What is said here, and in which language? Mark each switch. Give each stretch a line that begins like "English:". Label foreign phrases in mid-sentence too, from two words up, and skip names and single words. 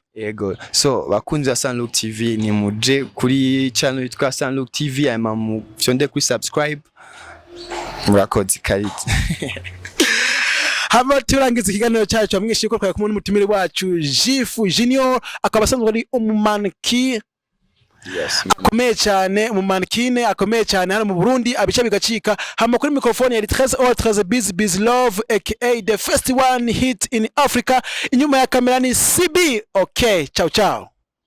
Rundi: Yego so bakunzi ba Sunlook TV ni muje kuri channel yitwa Sunlook TV mu fyonde kuri subscribe murakoze kariti. Hama turangiza ikiganiro cyacu amwishe ko kumwe n'umutumire wacu Jifu Junior akaba asanzwe ari umumannequin akomeye cyane mu mannequin akomeye cyane hano mu Burundi abica bigacika hama kuri microphone yari 13 Biz Love aka the first one hit in Africa inyuma ya kamera ni CB.
Italian: Okay, ciao ciao.